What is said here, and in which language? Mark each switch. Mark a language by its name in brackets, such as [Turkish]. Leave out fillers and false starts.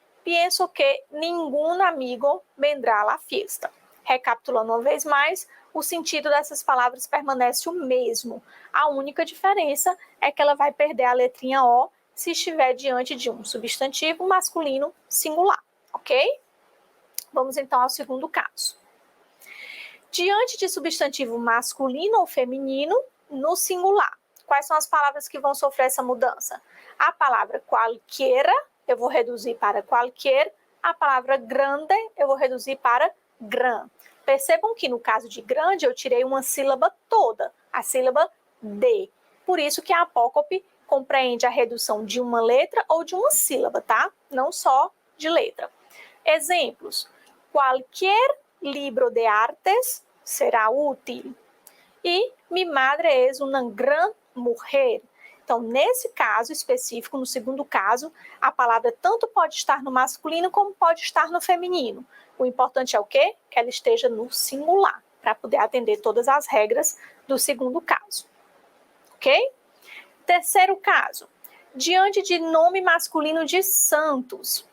[Spanish] Pienso que nenhum amigo vendrá a la fiesta. [Portuguese] Recapitulando uma vez mais, o sentido dessas palavras permanece o mesmo. A única diferença é que ela vai perder a letrinha O se estiver diante de um substantivo masculino singular, ok? Vamos então ao segundo caso. Diante de substantivo masculino ou feminino, no singular, quais são as palavras que vão sofrer essa mudança? A palavra cualquiera, eu vou reduzir para qualquer. A palavra grande, eu vou reduzir para gran. Percebam que no caso de grande, eu tirei uma sílaba toda, a sílaba de. Por isso que a apócope compreende a redução de uma letra ou de uma sílaba, tá? Não só de letra. Exemplos. [Spanish] Qualquer libro de artes será útil. E mi madre es una gran mujer. [Portuguese] Então, nesse caso específico, no segundo caso, a palavra tanto pode estar no masculino como pode estar no feminino. O importante é o quê? Que ela esteja no singular, para poder atender todas as regras do segundo caso. Ok? Terceiro caso. Diante de nome masculino de santos.